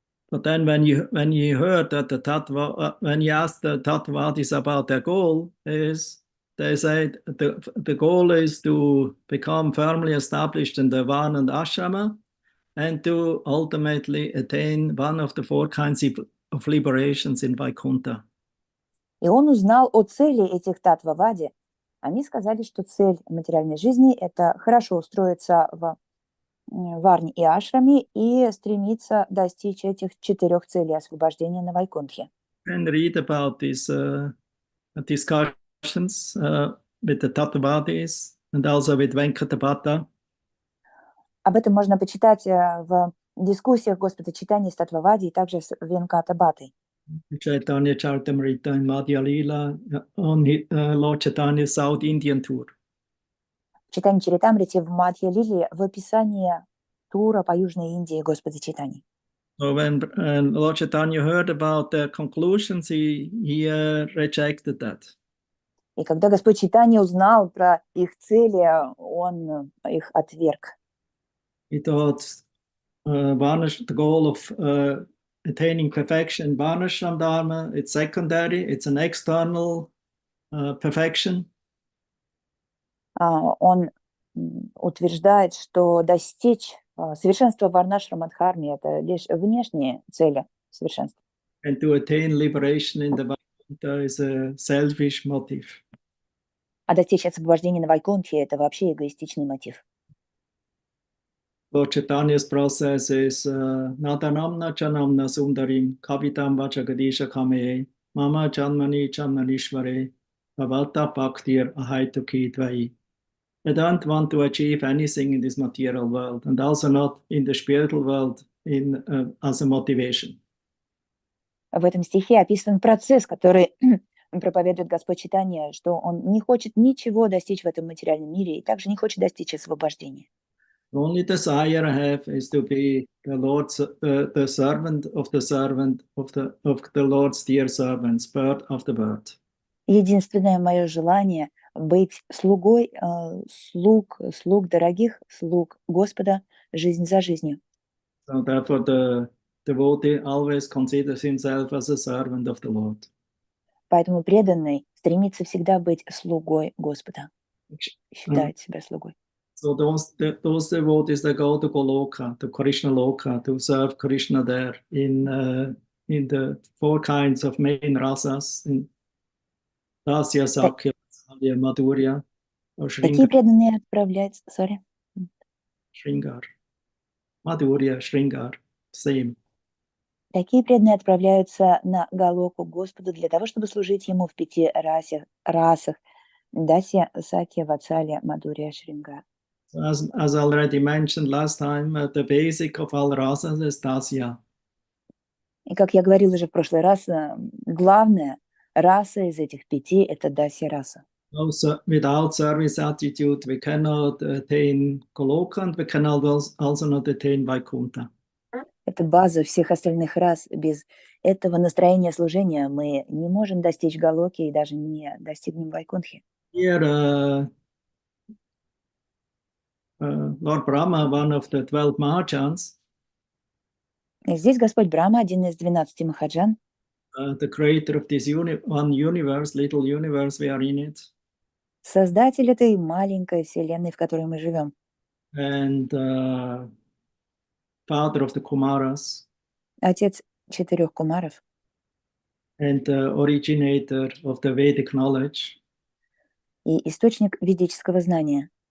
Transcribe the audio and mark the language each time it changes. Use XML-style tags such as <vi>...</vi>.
<en>But then when you heard that when you asked the Tattvavadis about their goal, they said the goal is to become firmly established in the Varna and Ashrama and to ultimately attain one of the 4 kinds of liberations in Vaikuntha.</en> <ru>И он узнал о цели этих Татвавади. Они сказали, что цель материальной жизни – это хорошо устроиться в Варне и Ашраме и стремиться достичь этих 4 целей освобождения на Вайкунтхе.</ru> <en>And read about these discussions with the Tattvavadis and also with Venkatapata.</en> <ru>Об этом можно почитать в дискуссиях Господа Чайтаньи с Татвавади и также с Венкатабатой.</ru> <en>Chaitanya Charitamrita in Madhya Lila on Lord Chaitanya's South Indian tour.</en> <ru>В Чайтанья Чаритамрите в Мадхья-лиле в описании тура по Южной Индии Господа Чайтаньи.</ru> <en>So when Lord Chaitanya heard about the conclusions, he rejected that.</en> <ru>И когда Господь Чайтанья узнал про их цели, он их отверг.</ru> <en>He thought the goal of attaining perfection, Varnashram Dharma, it's secondary, it's an external perfection.</en> <ru>Он утверждает, что достичь совершенства в Варнашрама-дхарме – это лишь внешние цели совершенства.</ru> <en>And to attain liberation in the Vaikuntha is a selfish motive.</en> <ru>А достичь освобождения на Вайкунтхе – это вообще эгоистичный мотив.</ru> <en>Lord Chaitanya's process is</en> <sa>Nadanamna Chanamna Sundarim Kavitam Vachagadisha Kame Mama Janmani Janmanishvare Bhavata Bhaktir Ahaituki Dvai.</sa> <en>I don't want to achieve anything in this material world and also not in the spiritual world as a motivation.</en> <ru>В этом стихе описан процесс, который проповедует Господь Чайтанья, что он не хочет ничего достичь в этом материальном мире и также не хочет достичь освобождения.</ru> <en>The only desire I have is to be the Lord's, the servant of the servant of the Lord's dear servants, bird of the bird.</en> <ru>Единственное мое желание быть слугой слуг дорогих, слуг Господа, жизнь за жизнью.</ru> <en>So therefore, the devotee always considers himself as a servant of the Lord.</en> <ru>Поэтому преданный стремится всегда быть слугой Господа, считает себя слугой.</ru> <en>So those devotees that go to Goloka, to Krishna Loka, to serve Krishna there in the four kinds of main rasas, in Dasya, Sakya, Sadhya, Madhurya, or</en> <ru>Такие преданные отправляются,</ru> <en>Shringar. Madhurya, Shringar, same.</en> <ru>Такие преданные отправляются на Галоку Господу для того, чтобы служить Ему в 5 расах Дасья, Сакья, Ватсалья, Мадурья, Шрингар.</ru> <en>As already mentioned last time, the basic of all rasas is Dasya.</en> <ru>И как я говорил уже в прошлый раз, главная раса из этих 5 – это Дасья раса.</ru> <en>Without service attitude, we cannot attain Goloka, and we cannot also not attain Vaikuntha.</en> <ru>Это база всех остальных рас. Без этого настроения служения мы не можем достичь Галоки и даже не достигнем Вайкунтхи.</ru> <en>Here, Lord Brahma, one of the 12 Mahajans,</en> <ru>И здесь Господь Брахма, один из 12 Махаджан,</ru> <en>the creator of this one universe, little universe, we are in it,</en> <ru>создатель этой маленькой вселенной, в которой мы живем,</ru> <en>and father of the Kumaras,</en> <ru>отец 4 кумаров,</ru> <en>and originator of the Vedic knowledge,</en> <ru>и источник ведического знания.</ru>